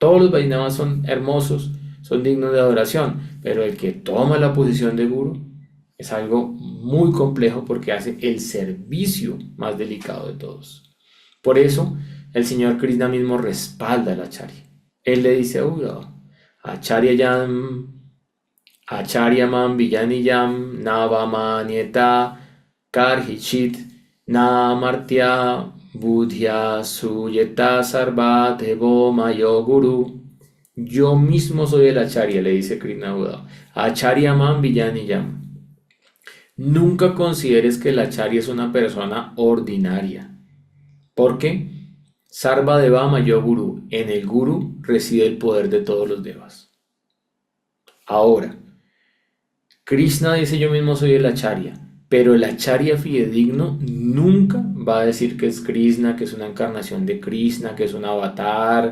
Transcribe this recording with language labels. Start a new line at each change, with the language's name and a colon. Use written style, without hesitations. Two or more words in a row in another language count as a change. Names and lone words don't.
Spanish: Todos los Vaishnavas son hermosos, son dignos de adoración, pero el que toma la posición de guru es algo muy complejo porque hace el servicio más delicado de todos. Por eso, el Señor Krishna mismo respalda al Acharya. Él le dice a Uddhava,
Sanskrit: Acharyamam Villaniyam Navamanyeta Karhichit Namartya Budhya Suyeta Sarva Devo Mayo Guru.
Spanish: Yo mismo soy el Acharya, le dice Krishna a Uddhava.
Sanskrit: Acharyamam Villaniyam.
Spanish: Nunca consideres que el Acharya es una persona ordinaria. ¿Por qué?
Sanskrit: Sarva Deva Mayo Guru.
Spanish: En el Guru reside el poder de todos los devas. Ahora, Krishna dice yo mismo soy el Acharya, pero el Acharya fidedigno nunca va a decir que es Krishna, que es una encarnación de Krishna, que es un avatar.